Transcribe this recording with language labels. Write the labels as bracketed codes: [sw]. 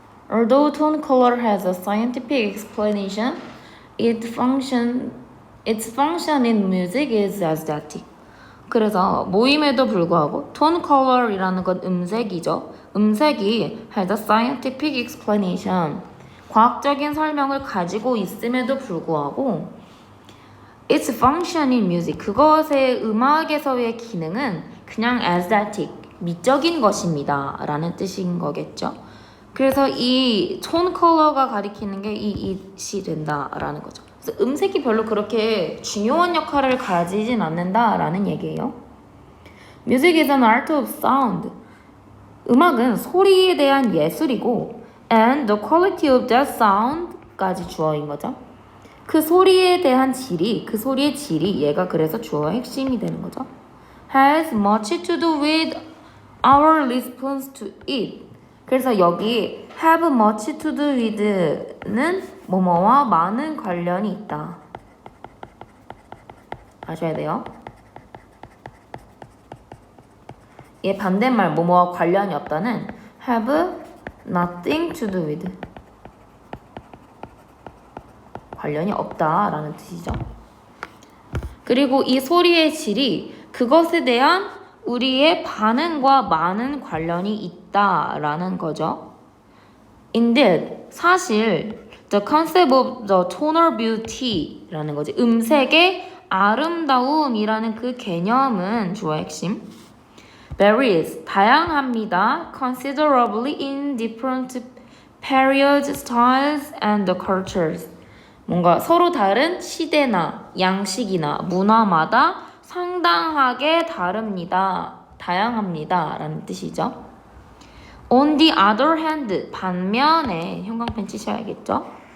[en] Although tone color has a scientific explanation, its function in music is aesthetic. [ko] 그래서 모임에도 불구하고 [en] tone color [ko] 이라는 건 음색이죠. 음색이 [en] has a scientific explanation. [ko] 과학적인 설명을 가지고 있음에도 불구하고 [en] its function in music. [ko] 그것의 음악에서의 기능은 그냥 [en] aesthetic. [ko] 미적인 것입니다. 라는 뜻인 거겠죠. 그래서 이 톤 컬러가 가리키는 게 it이 된다라는 거죠. 그래서 음색이 별로 그렇게 중요한 역할을 가지진 않는다라는 얘기예요. [en] Music is an art of sound. [ko] 음악은 소리에 대한 예술이고 [en] and the quality of that sound까지 [ko] 주어인 거죠. 그 소리에 대한 질이, 그 소리의 질이 얘가 그래서 주어의 핵심이 되는 거죠. [en] Has much to do with our response to it. [ko] 그래서 여기 [en] have much to do with [ko] 는 뭐뭐와 많은 관련이 있다. 아셔야 돼요. 얘 반대말 뭐뭐와 관련이 없다는 [en] have nothing to do with. [ko] 관련이 없다라는 뜻이죠. 그리고 이 소리의 질이 그것에 대한 우리의 반응과 많은 관련이 있다라는 거죠. [en] Indeed, [ko] 사실 [en] the concept of the tonal beauty [ko] 라는 거지. 음색의 아름다움이라는 그 개념은 주어 핵심. [en] varies, [ko] 다양합니다. [en] considerably in different periods, styles, and the cultures. [ko] 뭔가 서로 다른 시대나 양식이나 문화마다 상당하게 다릅니다. 다양합니다. 라는 뜻이죠. [en] On the other hand, [ko] 반면에 형광펜 치셔야겠죠.